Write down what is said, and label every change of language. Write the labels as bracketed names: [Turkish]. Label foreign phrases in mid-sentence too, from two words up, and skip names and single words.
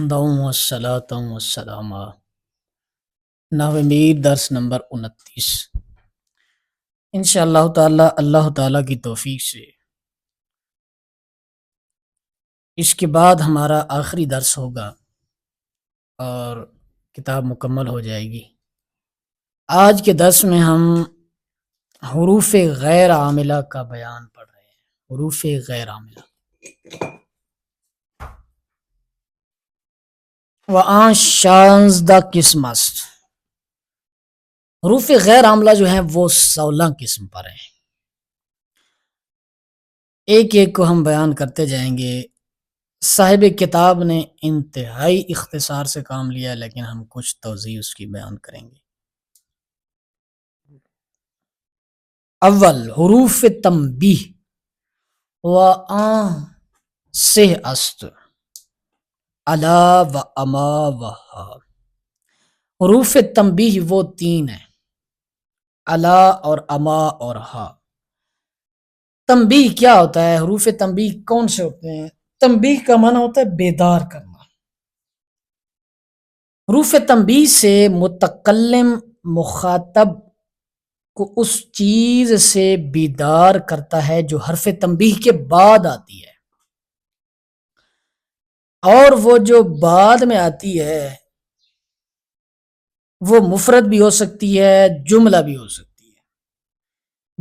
[Arabic] الحمد والصلاة والسلام [Urdu] نحو میر درس نمبر 29 [Arabic] انشاءاللہ تعالی [Urdu] اللہ تعالیٰ کی توفیق سے اس کے بعد ہمارا آخری درس ہوگا اور کتاب مکمل ہو جائے گی۔ آج کے درس میں ہم حروف غیر عاملہ کا بیان پڑھ رہے ہیں۔ [Persian] حروف غیر عاملہ وآن شانزدہ قسم است۔ [Urdu] حروف غیر عاملہ جو ہیں وہ 16 قسم پر ہیں۔ ایک ایک کو ہم بیان کرتے جائیں گے۔ صاحب کتاب نے انتہائی اختصار سے کام لیا، لیکن ہم کچھ توضیح اس کی بیان کریں گے۔ [Persian] اول حروف تنبیہ وآن سے است الا و اما و ہا۔ [Urdu] حروف تنبیہ وہ 3 ہیں، الا اور اما اور ہا۔ تنبیہ کیا ہوتا ہے؟ حروف تنبیہ کون سے ہوتے ہیں؟ تنبیہ کا معنی ہوتا ہے بیدار کرنا۔ حروف تنبیہ سے متکلم مخاطب کو اس چیز سے بیدار کرتا ہے جو حرف تنبیہ کے بعد آتی ہے، اور وہ جو بعد میں آتی ہے وہ مفرد بھی ہو سکتی ہے، جملہ بھی ہو سکتی ہے۔